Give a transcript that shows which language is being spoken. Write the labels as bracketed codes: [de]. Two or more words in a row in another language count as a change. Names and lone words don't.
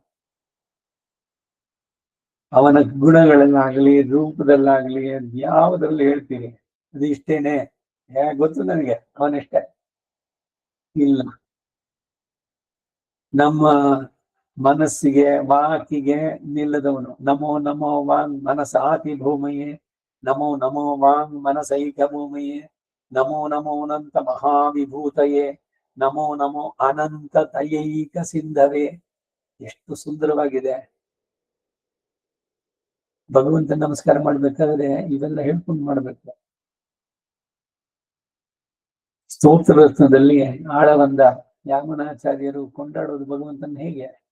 [kn] ಅವನ ಗುಣಗಳಲ್ಲಾಗ್ಲಿ ರೂಪದಲ್ಲಾಗ್ಲಿ ಯಾವುದ್ರಲ್ಲಿ ಹೇಳ್ತೀರಿ ಅದು ಇಷ್ಟೇನೆ ಗೊತ್ತು ನನಗೆ, ಅವನಷ್ಟೇ ಇಲ್ಲ. ನಮ್ಮ ಮನಸ್ಸಿಗೆ ವಾಕಿಗೆ ನಿಲ್ಲದವನು. [sa] ನಮೋ ನಮೋ ವಾಂಗ್ ಮನಸಾತಿ ಭೂಮಯೇ, ನಮೋ ನಮೋ ವಾಂಗ್ ಮನಸೈಕ ಭೂಮಯೇ, ನಮೋ ನಮೋ ಅನಂತ ಮಹಾವಿಭೂತಯೇ, ನಮೋ ನಮೋ ಅನಂತ ತಯೈಕ ಸಿಂಧವೇ. [kn] ಎಷ್ಟು ಸುಂದರವಾಗಿದೆ. ಭಗವಂತ ನಮಸ್ಕಾರ ಮಾಡ್ಬೇಕಾದ್ರೆ ಇವೆಲ್ಲ ಹೇಳ್ಕೊಂಡು ಮಾಡ್ಬೇಕು. ಸ್ತೋತ್ರ ರತ್ನದಲ್ಲಿ ಆಳವಂದ ಯಾಮನಾಚಾರ್ಯರು ಕೊಂಡಾಡೋದು ಭಗವಂತನ ಹೇಗೆ?